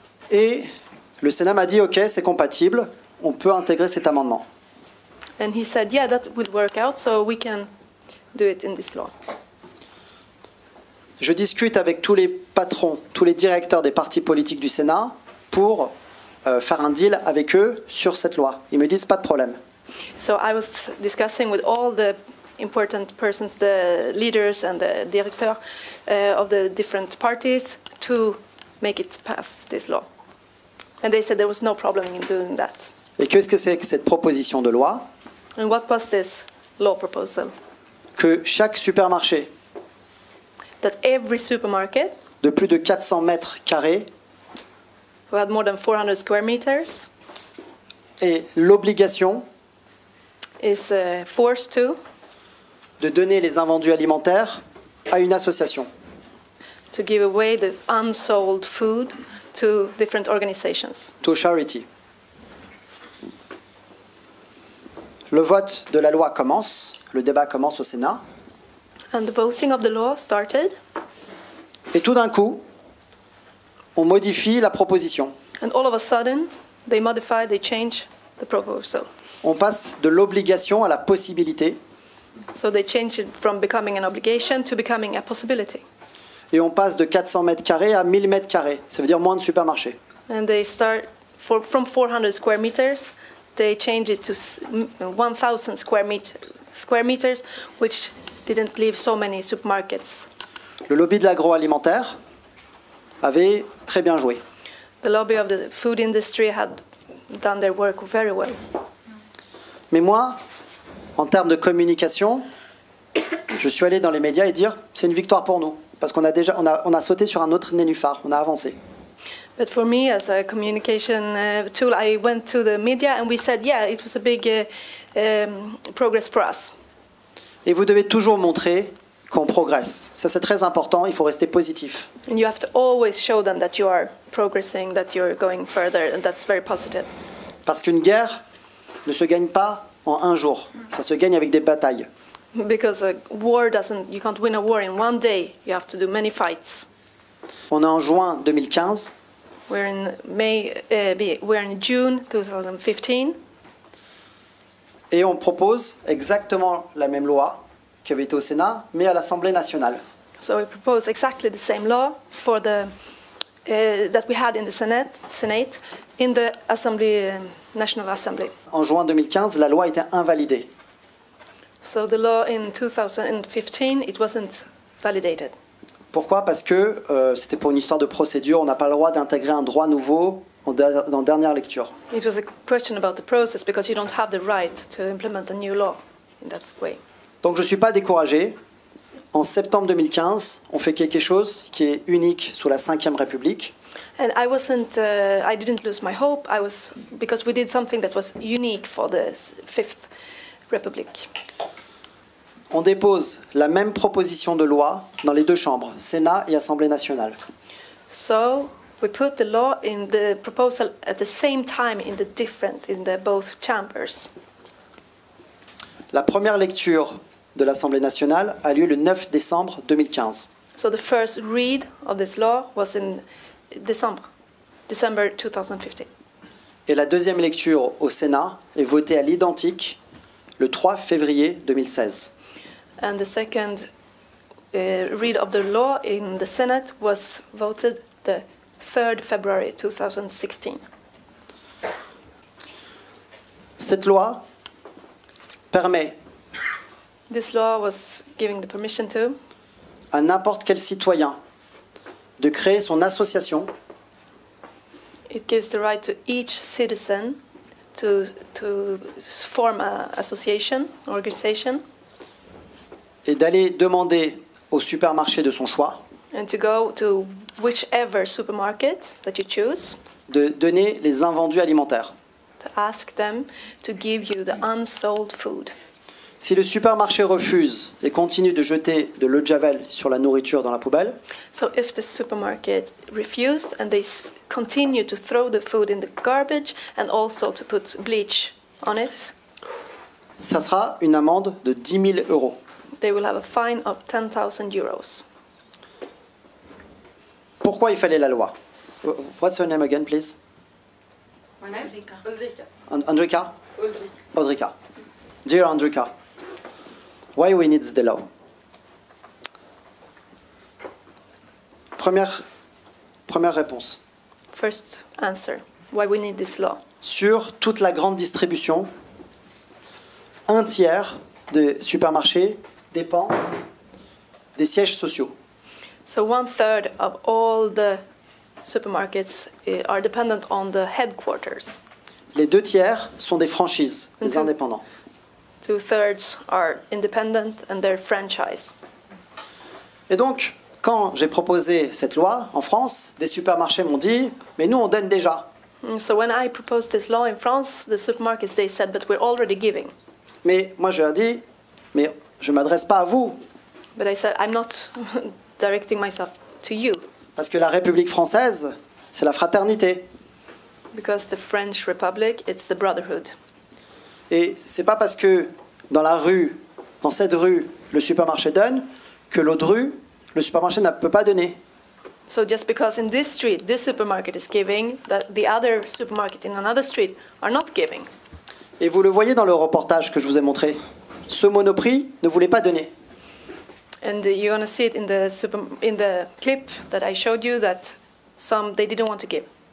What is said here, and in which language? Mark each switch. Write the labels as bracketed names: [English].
[French] Et le Sénat m'a dit, OK, c'est compatible, on peut intégrer cet amendement. [English] And he said, yeah, that will work out, so we can do it in this law. [French] Je discute avec tous les patrons, tous les directeurs des partis politiques du Sénat pour faire un deal avec eux sur cette loi. Ils me disent, pas de problème. [English] So I was discussing with all the important persons, the leaders and the director of the different parties to make it pass this law. And they said there was no problem in doing that. [French] Et qu'est-ce que c'est que cette proposition de loi? [English] And what was this law proposal? [French] Que chaque supermarché [English] That every supermarket [French] de plus de 400 mètres carrés [English] who had more than 400 square meters [French] ait l'obligation [English] is forced [French] de donner les invendus alimentaires à une association. [English] to give away the unsold food to different organizations. To charity. [French] Le vote de la loi commence, le débat commence au Sénat, [English] And the voting of the law started, [French] et tout d'un coup, on modifie la proposition. [English] and all of a sudden they modified, they changed the proposal. [French] On passe de l'obligation à la possibilité, [English] So they changed it from becoming an obligation to becoming a possibility. [French] et on passe de 400 mètres carrés à 1000 mètres carrés. Ça veut dire moins de supermarchés. [English] And they start from 400 square meters, they changed it to 1,000 square meters, which didn't leave so many supermarkets. [French] Le lobby de l'agroalimentaire avait très bien joué. [English] The lobby of the food industry had done their work very well. [French] Mais moi, en termes de communication, je suis allé dans les médias et dire c'est une victoire pour nous. Parce qu'on a déjà, on a sauté sur un autre nénuphar, on a avancé. [English] But for me, as a communication tool, I went to the media and we said, yeah, it was a big progress for us. [French] Et vous devez toujours montrer qu'on progresse. Ça, c'est très important, il faut rester positif. [English] And you have to always show them that you are progressing, that you're going further, and that's very positive. [French] Parce qu'une guerre ne se gagne pas en un jour. Ça se gagne avec des batailles. [English] Because a war doesn't, you can't win a war in one day. You have to do many fights. [French] On est en juin 2015. [English] We're in June 2015. [French] Et on propose exactement la même loi qui avait été au Sénat, mais à l'Assemblée nationale. [English] So we propose exactly the same law for the that we had in the Senate in the Assembly, National Assembly. [French] En juin 2015, la loi a été invalidée. [English] So the law in 2015 it wasn't validated. [French] Pourquoi? Parce que c'était pour une histoire de procédure. On n'a pas le droit d'intégrer un droit nouveau en dernière lecture. [English] It was a question about the process because you don't have the right to implement a new law in that way. [French] Donc je ne suis pas découragé. En septembre 2015, on fait quelque chose qui est unique sous la Ve République. [English] And I didn't lose my hope. Because we did something that was unique for the Fifth Republic. [French] On dépose la même proposition de loi dans les deux chambres, Sénat et Assemblée nationale. [English] So we put the law in the proposal at the same time in the both chambers. [French] La première lecture de l'Assemblée nationale a lieu le 9 décembre 2015. [English] So the first read of this law was in December 2015. [French] Et la deuxième lecture au Sénat est votée à l'identique le 3 février 2016. [English] And the second read of the law in the Senate was voted the 3rd February 2016. [French] Cette loi permet [English] This law was giving the permission to [French] à n'importe quel citoyen de créer son association [English] It gives the right to each citizen to form an association, organization, [French] et d'aller demander au supermarché de son choix [English] and to go to whichever supermarket that you choose [French] de donner les invendus alimentaires. [English] To ask them to give you the unsold food. [French] Si le supermarché refuse et continue de jeter de l'eau de javel sur la nourriture dans la poubelle, [English] So if the supermarket refuse and they continue to throw the food in the garbage and also to put bleach on it, [French] ça sera une amende de 10 000 euros. [English] they will have a fine of 10,000 euros. [French] Pourquoi il fallait la loi? [English] What's her name again, please? Andrika? Audrika. Dear Andrika, why we need the law? [French] Première réponse. [English] First answer, why we need this law. [French] Sur toute la grande distribution, un tiers des supermarchés dépend des sièges sociaux. [English] So 1/3 of all the supermarkets are dependent on the headquarters. [French] Les 2 tiers sont des franchises, des indépendants. [English] 2/3 are independent and they're franchise. [French] Et donc, quand j'ai proposé cette loi en France, des supermarchés m'ont dit « Mais nous, on donne déjà. [English] So when I proposed this law in France, the supermarkets, they said, but we're already giving. » [French] Mais moi, je leur ai dit « Mais je ne m'adresse pas à vous. [English] But I said, I'm not directing myself to you. [French] Parce que la République française, c'est la fraternité. [English] Because the French Republic, it's the brotherhood. [French] Et c'est pas parce que dans la rue, dans cette rue, le supermarché donne, que l'autre rue, le supermarché ne peut pas donner. [English] So just because in this street, this supermarket is giving, that the other supermarket in another street are not giving. [French] Et vous le voyez dans le reportage que je vous ai montré. Ce Monoprix ne voulait pas donner. [English] And you're going to see it in the clip that I showed you that they didn't want to give.